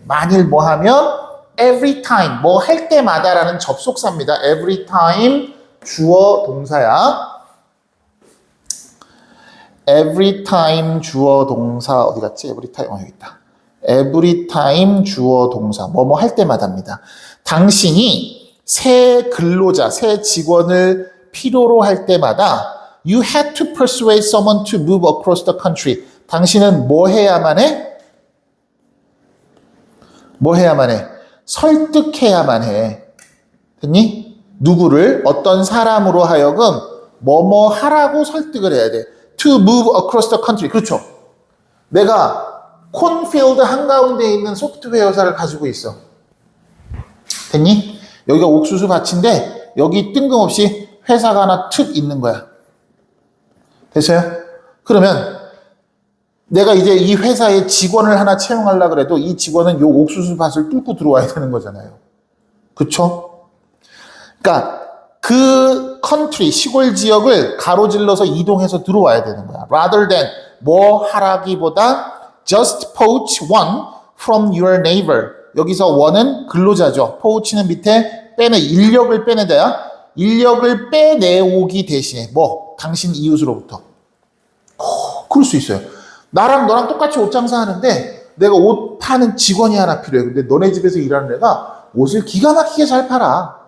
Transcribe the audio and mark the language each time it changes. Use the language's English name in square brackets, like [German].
[Korean] 만일 뭐 하면 every time, 뭐 할 때마다라는 접속사입니다. every time 주어 동사야. every time 주어 동사 어디 갔지? every time 여기 있다. every time 주어 동사 뭐뭐 할 때마다입니다. 당신이 새 근로자, 새 직원을 필요로 할 때마다 [English] you had to persuade someone to move across the country. [Korean] 당신은 뭐 해야만 해? 뭐 해야만 해? 설득해야만 해. 됐니? 누구를? 어떤 사람으로 하여금 뭐뭐 하라고 설득을 해야 돼. [English] To move across the country. [Korean] 그렇죠. 내가 콘필드 한가운데에 있는 소프트웨어 회사를 가지고 있어. 됐니? 여기가 옥수수 밭인데 여기 뜬금없이 회사가 하나 툭 있는 거야. 됐어요? 그러면 내가 이제 이 회사에 직원을 하나 채용하려고 그래도 이 직원은 요 옥수수 밭을 뚫고 들어와야 되는 거잖아요. 그쵸? 그러니까 그 컨트리, 시골 지역을 가로질러서 이동해서 들어와야 되는 거야. [English] Rather than [Korean] 뭐 하라기보다 [English] just poach one from your neighbor. [Korean] 여기서 one은 근로자죠. poach는 밑에 인력을 빼내다야. 인력을 빼내오기 대신에 뭐 당신 이웃으로부터. 그럴 수 있어요. 나랑 너랑 똑같이 옷 장사하는데 내가 옷 파는 직원이 하나 필요해. 근데 너네 집에서 일하는 애가 옷을 기가 막히게 잘 팔아.